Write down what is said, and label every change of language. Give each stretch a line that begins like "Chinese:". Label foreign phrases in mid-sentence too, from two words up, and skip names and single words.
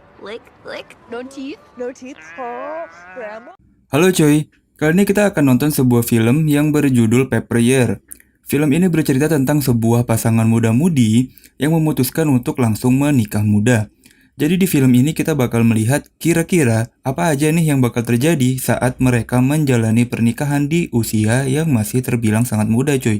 English: Lick, lick, no teeth. No teeth. Oh, grandma.
Indonesian: Halo cuy, kali ini kita akan nonton sebuah film yang berjudul Paper Year. Film ini bercerita tentang sebuah pasangan muda-mudi yang memutuskan untuk langsung menikah muda. Jadi di film ini kita bakal melihat kira-kira apa aja nih yang bakal terjadi saat mereka menjalani pernikahan di usia yang masih terbilang sangat muda cuy.